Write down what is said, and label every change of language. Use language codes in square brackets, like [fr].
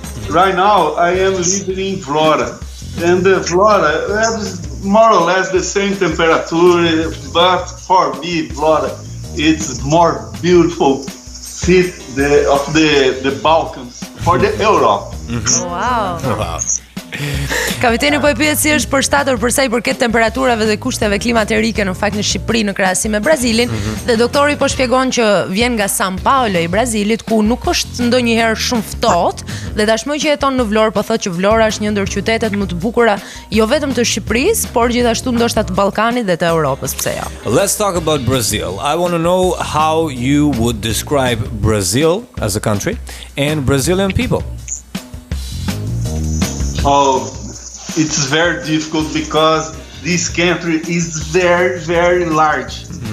[en] Right now, I am living in Florida, and Florida has more or less the same temperature, but for me, Florida, it's more beautiful city of the Balkans, for the Europe. Wow. [sq] Kapiteni po e pyet si është përshtatur për sa i përket temperaturave dhe kushteve klimaterike në fakt në Shqipëri në krahasim me Brazilin, dhe doktori po shpjegon që vjen nga São Paulo i Brazilit, ku nuk është ndonjëherë shumë ftohtë, dhe tashmë që jeton në Vlorë po thotë që Vlora është një ndër qytetet më të bukura jo vetëm të Shqipërisë, por gjithashtu ndoshta të Ballkanit dhe të Europës, pse jo. [en] Let's talk about Brazil. I want to know how you would describe Brazil as a country and Brazilian people. Oh, it's very difficult because this country is very, very large.